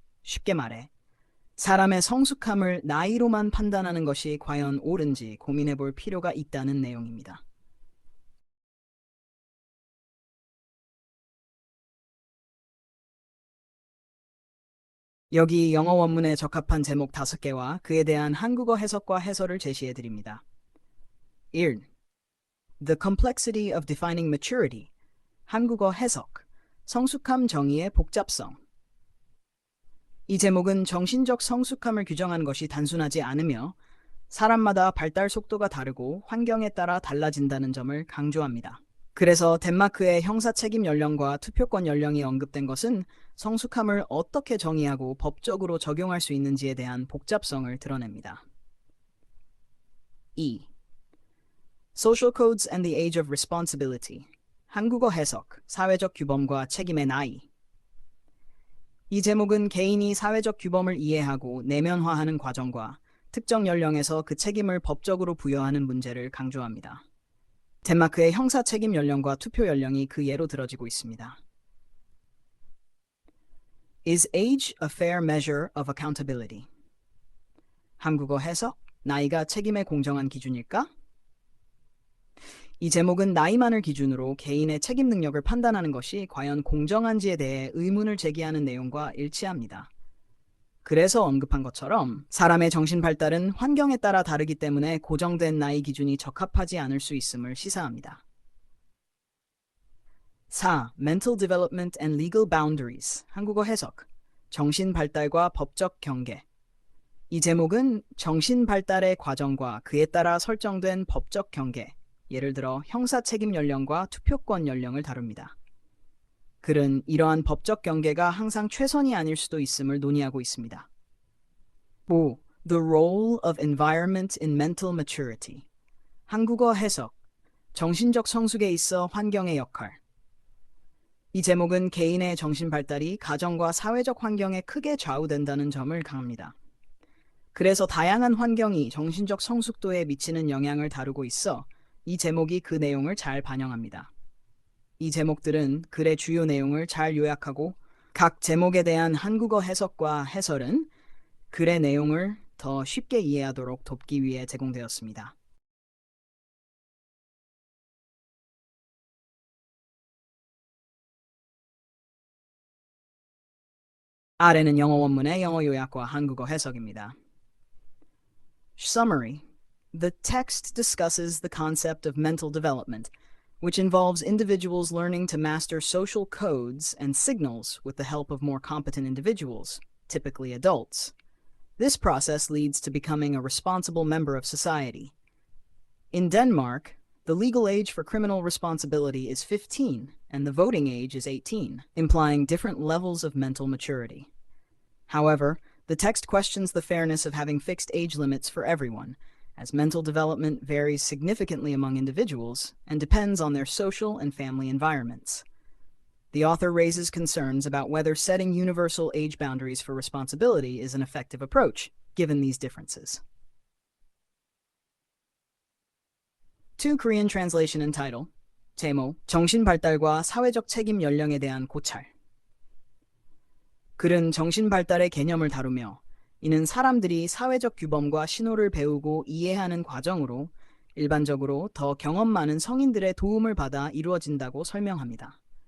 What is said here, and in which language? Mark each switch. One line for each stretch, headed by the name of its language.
Korean: 쉽게 말해, 사람의 성숙함을 나이로만 판단하는 것이 과연 옳은지 고민해 볼 필요가 있다는 내용입니다. 여기 영어 원문에 적합한 제목 5개와 그에 대한 한국어 해석과 해설을 제시해 드립니다. 1.
English: The complexity of defining maturity.
Korean: 한국어 해석. 성숙함 정의의 복잡성. 이 제목은 정신적 성숙함을 규정하는 것이 단순하지 않으며 사람마다 발달 속도가 다르고 환경에 따라 달라진다는 점을 강조합니다. 그래서 덴마크의 형사 책임 연령과 투표권 연령이 언급된 것은 성숙함을 어떻게 정의하고 법적으로 적용할 수 있는지에 대한 복잡성을 드러냅니다. 2.
English: Social Codes and the Age of Responsibility.
Korean: 한국어 해석, 사회적 규범과 책임의 나이. 이 제목은 개인이 사회적 규범을 이해하고 내면화하는 과정과 특정 연령에서 그 책임을 법적으로 부여하는 문제를 강조합니다. 덴마크의 형사 책임 연령과 투표 연령이 그 예로 들어지고 있습니다.
English: Is age a fair measure of accountability?
Korean: 한국어 해석, 나이가 책임의 공정한 기준일까? 이 제목은 나이만을 기준으로 개인의 책임 능력을 판단하는 것이 과연 공정한지에 대해 의문을 제기하는 내용과 일치합니다. 그래서 언급한 것처럼 사람의 정신 발달은 환경에 따라 다르기 때문에 고정된 나이 기준이 적합하지 않을 수 있음을 시사합니다. 4.
English: Mental Development and Legal Boundaries.
Korean: 한국어 해석. 정신 발달과 법적 경계. 이 제목은 정신 발달의 과정과 그에 따라 설정된 법적 경계, 예를 들어 형사 책임 연령과 투표권 연령을 다룹니다. 글은 이러한 법적 경계가 항상 최선이 아닐 수도 있음을 논의하고 있습니다. 5.
English: The Role of Environment in Mental Maturity.
Korean: 한국어 해석. 정신적 성숙에 있어 환경의 역할. 이 제목은 개인의 정신 발달이 가정과 사회적 환경에 크게 좌우된다는 점을 강합니다. 그래서 다양한 환경이 정신적 성숙도에 미치는 영향을 다루고 있어 이 제목이 그 내용을 잘 반영합니다. 이 제목들은 글의 주요 내용을 잘 요약하고 각 제목에 대한 한국어 해석과 해설은 글의 내용을 더 쉽게 이해하도록 돕기 위해 제공되었습니다. 아래는 영어 원문의 영어 요약과 한국어 해석입니다.
English: Summary. The text discusses the concept of mental development, which involves individuals learning to master social codes and signals with the help of more competent individuals, typically adults. This process leads to becoming a responsible member of society. In Denmark, the legal age for criminal responsibility is 15, and the voting age is 18, implying different levels of mental maturity. However, the text questions the fairness of having fixed age limits for everyone, as mental development varies significantly among individuals and depends on their social and family environments. The author raises concerns about whether setting universal age boundaries for responsibility is an effective approach, given these differences. 2 Korean translation and title.
Korean: 제목, 정신발달과 사회적 책임 연령에 대한 고찰. 글은 정신발달의 개념을 다루며 이는 사람들이 사회적 규범과 신호를 배우고 이해하는 과정으로 일반적으로 더 경험 많은 성인들의 도움을 받아 이루어진다고 설명합니다.